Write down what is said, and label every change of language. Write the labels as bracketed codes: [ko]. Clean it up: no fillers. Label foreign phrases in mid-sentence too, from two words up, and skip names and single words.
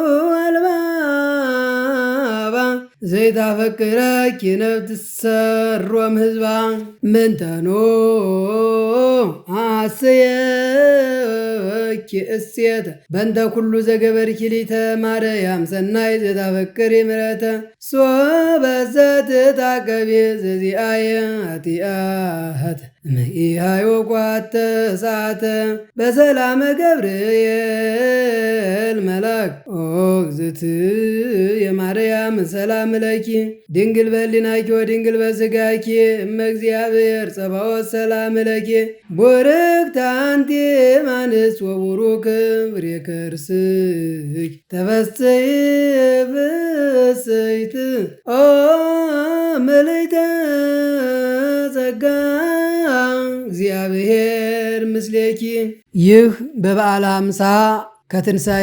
[gez] አልባባ ዘይታፈቅረኪ ነፍስ ትሰሮም ህዝባ ምንተኖ አስየኪ እሴተ በእንተ ኩሉ ዘገበርኪ ሊተ ማርያም ሰናይ ዘይታፈቅሪ ምሕረተ ሶበ ዘትታቀቢ ዘዚአየ ኃጢአተ እምኢሃዮ ቋተ ሰዓተ በሰላመ ገብርኤል መልአክ ኦ እግዝእትየ ማርያም ሰላም ለኪ ድንግል በህሊናኪ ወድንግል በሥጋኪ እመ እግዚአብሔር ጸባኦት ሰላም ለኪ ቡርክት አንቲ እማንስት ወቡሩክ ፍሬ ከርስኪ ተፈሥሒ ፍሥሕት ኦ ምልዕተ ጸጋ እግዚአብሔር ምስሌኪ። [am] ይህ በበዓለ ሃምሳ ከትንሣኤ